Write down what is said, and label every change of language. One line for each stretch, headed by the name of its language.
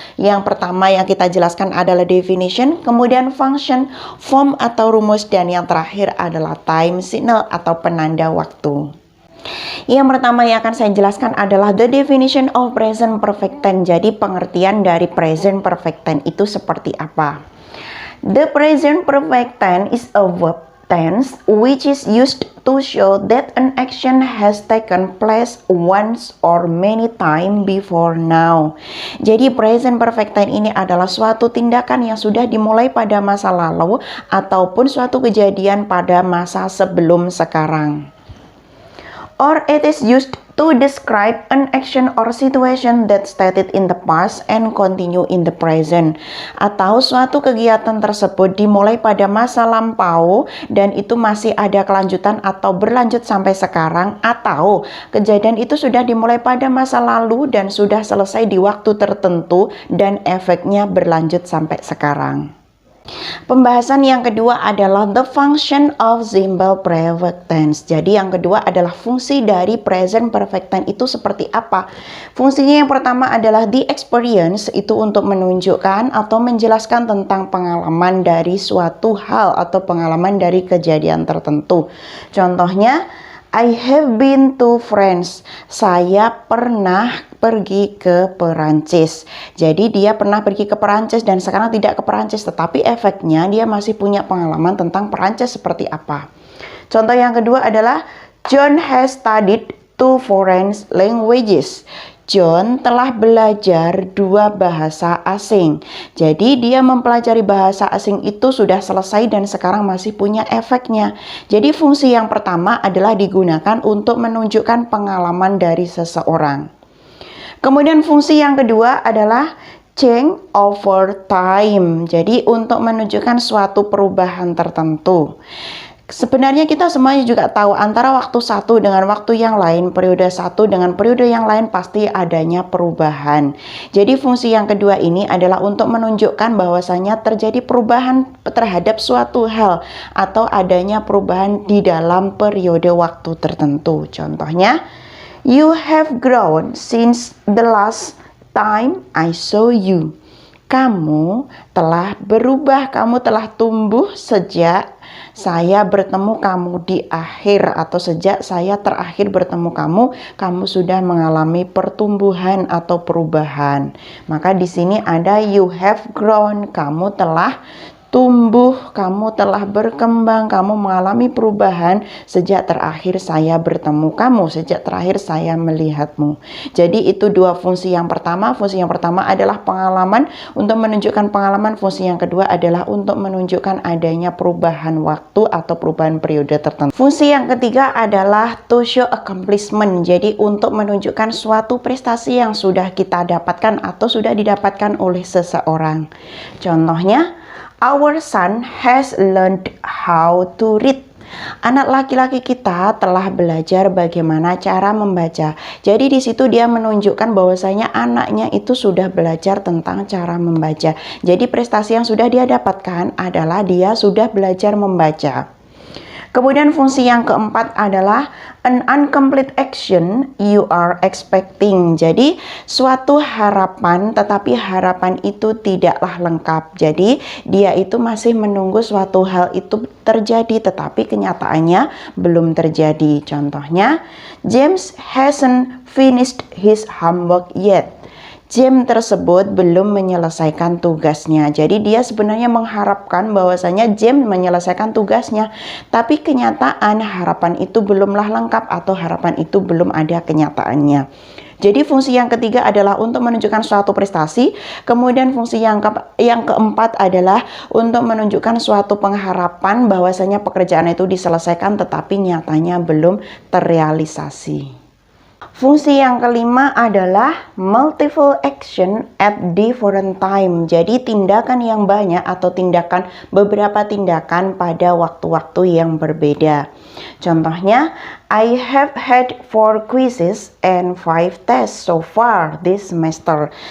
Indonesian: Yang pertama yang kita jelaskan adalah definition, kemudian function, form atau rumus, dan yang terakhir adalah time signal atau penanda waktu. Yang pertama yang akan saya jelaskan adalah
English: the definition of present perfect tense.
Indonesian: Jadi pengertian dari present perfect tense itu seperti apa?
English: The present perfect tense is a verb tense which is used to show that an action has taken place once or many times before now.
Indonesian: Jadi present perfect tense ini adalah suatu tindakan yang sudah dimulai pada masa lalu ataupun suatu kejadian pada masa sebelum sekarang.
English: Or it is used to describe an action or situation that started in the past and continue in the present.
Indonesian: Atau suatu kegiatan tersebut dimulai pada masa lampau dan itu masih ada kelanjutan atau berlanjut sampai sekarang, atau kejadian itu sudah dimulai pada masa lalu dan sudah selesai di waktu tertentu dan efeknya berlanjut sampai sekarang. Pembahasan yang kedua adalah
English: the function of simple perfect tense.
Indonesian: Jadi yang kedua adalah fungsi dari present perfect tense itu seperti apa? Fungsinya yang pertama adalah the experience, itu untuk menunjukkan atau menjelaskan tentang pengalaman dari suatu hal atau pengalaman dari kejadian tertentu. Contohnya,
English: I have been to France.
Indonesian: Saya pernah pergi ke Perancis. Jadi dia pernah pergi ke Perancis dan sekarang tidak ke Perancis, tetapi efeknya dia masih punya pengalaman tentang Perancis seperti apa. Contoh yang kedua adalah
English: John has studied 2 foreign languages.
Indonesian: John telah belajar 2 bahasa asing. Jadi dia mempelajari bahasa asing itu sudah selesai dan sekarang masih punya efeknya. Jadi fungsi yang pertama adalah digunakan untuk menunjukkan pengalaman dari seseorang. Kemudian fungsi yang kedua adalah
English: change over time.
Indonesian: Jadi untuk menunjukkan suatu perubahan tertentu. Sebenarnya kita semuanya juga tahu antara waktu satu dengan waktu yang lain, periode satu dengan periode yang lain pasti adanya perubahan. Jadi fungsi yang kedua ini adalah untuk menunjukkan bahwasanya terjadi perubahan terhadap suatu hal atau adanya perubahan di dalam periode waktu tertentu. Contohnya,
English: you have grown since the last time I saw you.
Indonesian: Kamu telah berubah, kamu telah tumbuh sejak saya bertemu kamu di akhir, atau sejak saya terakhir bertemu kamu, kamu sudah mengalami pertumbuhan atau perubahan. Maka di sini ada
English: you have grown,
Indonesian: kamu telah tumbuh, kamu telah berkembang, kamu mengalami perubahan sejak terakhir saya bertemu kamu, sejak terakhir saya melihatmu. Jadi itu 2 fungsi yang pertama. Fungsi yang pertama adalah pengalaman, untuk menunjukkan pengalaman. Fungsi yang kedua adalah untuk menunjukkan adanya perubahan waktu atau perubahan periode tertentu. Fungsi yang ketiga adalah
English: to show accomplishment.
Indonesian: Jadi untuk menunjukkan suatu prestasi yang sudah kita dapatkan atau sudah didapatkan oleh seseorang. Contohnya,
English: our son has learned how to read.
Indonesian: Anak laki-laki kita telah belajar bagaimana cara membaca. Jadi di situ dia menunjukkan bahwasanya anaknya itu sudah belajar tentang cara membaca. Jadi prestasi yang sudah dia dapatkan adalah dia sudah belajar membaca. Kemudian fungsi yang keempat adalah
English: an incomplete action you are expecting.
Indonesian: Jadi suatu harapan, tetapi harapan itu tidaklah lengkap. Jadi dia itu masih menunggu suatu hal itu terjadi, tetapi kenyataannya belum terjadi. Contohnya,
English: James hasn't finished his homework yet.
Indonesian: James tersebut belum menyelesaikan tugasnya. Jadi dia sebenarnya mengharapkan bahwasanya James menyelesaikan tugasnya, tapi kenyataan harapan itu belumlah lengkap atau harapan itu belum ada kenyataannya. Jadi fungsi yang ketiga adalah untuk menunjukkan suatu prestasi, kemudian fungsi yang keempat adalah untuk menunjukkan suatu pengharapan bahwasanya pekerjaan itu diselesaikan tetapi nyatanya belum terrealisasi. Fungsi yang kelima adalah
English: multiple action at different time.
Indonesian: Jadi tindakan yang banyak atau beberapa tindakan pada waktu-waktu yang berbeda. Contohnya,
English: I have had 4 quizzes and 5 tests so far this semester.